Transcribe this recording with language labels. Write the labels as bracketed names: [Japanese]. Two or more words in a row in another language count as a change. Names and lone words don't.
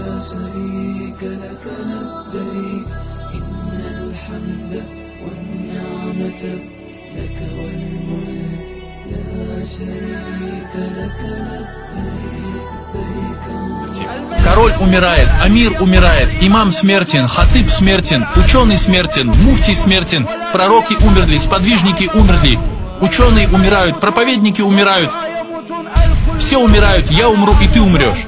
[Arabic] شريك لك لبيك إن الحمد والنعمة لك والملك لا شريك لك لبيك [Russian] Король умирает, амир умирает, имам смертен, хатиб смертен, ученый смертен, муфтий смертен, пророки умерли, сподвижники умерли, ученые умирают, проповедники умирают, все умирают, я умру и ты умрешь.